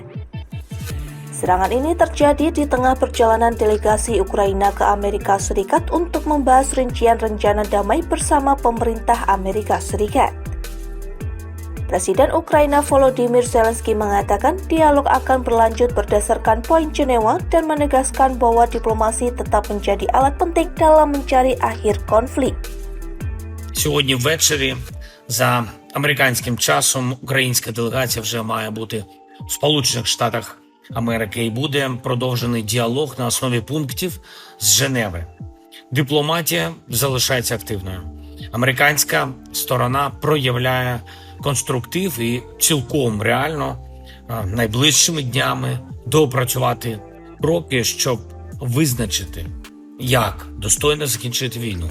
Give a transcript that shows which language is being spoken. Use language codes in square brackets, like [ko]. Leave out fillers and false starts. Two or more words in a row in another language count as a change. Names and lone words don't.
[id] Serangan ini terjadi di tengah perjalanan delegasi Ukraina ke Amerika Serikat untuk membahas rincian rencana damai bersama pemerintah Amerika Serikat. Presiden Ukraina Volodymyr Zelensky mengatakan dialog akan berlanjut berdasarkan poin Jenewa dan menegaskan bahwa diplomasi tetap menjadi alat penting dalam mencari akhir konflik. [uk] Сьогодні ввечері за американським часом українська делегація вже має бути в Сполучених Штатах Америки і буде продовжений діалог на основі пунктів з Женеви. Дипломатія залишається активною. Американська сторона проявляє конструктив і цілком реально найближчими днями доопрацювати кроки, щоб визначити, як достойно закінчити війну.